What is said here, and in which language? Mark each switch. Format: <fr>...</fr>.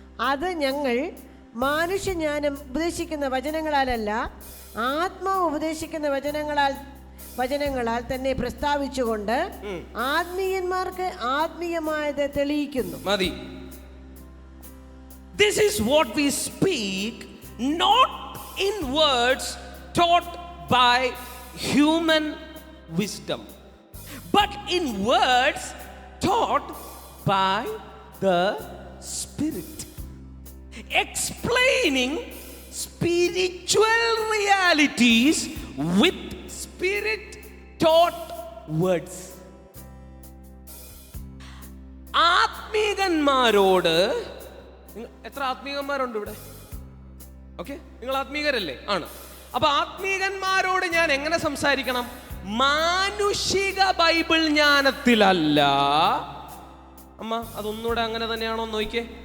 <ml>അത് ഞങ്ങൾ മനുഷ്യജ്ഞാനം ഉപദേശിക്കുന്ന വചനങ്ങളാലല്ല, ആത്മാവ് ഉപദേശിക്കുന്ന വചനങ്ങളാൽ തന്നെ പ്രസ്താവിച്ചുകൊണ്ട് ആത്മീയന്മാർക്ക് ആത്മീയമായത് തെളിയിക്കുന്നു. മതി.</ml> <en>This is what we speak, not in words taught by human wisdom, but in words taught by the Spirit, explaining spiritual realities with spirit taught words.</en> <ml>ആത്മീകന്മാരോട്, എത്ര ആത്മീകന്മാരുണ്ട് ഇവിടെ? ഓക്കെ, നിങ്ങൾ ആത്മീകരല്ലേ? ആണ്. അപ്പൊ ആത്മീകന്മാരോട് ഞാൻ എങ്ങനെ സംസാരിക്കണം? മാനുഷിക ബൈബിൾ ജ്ഞാനത്തിലല്ല. അമ്മ അതൊന്നുകൂടെ അങ്ങനെ തന്നെയാണോ നോക്കിയേ.</ml>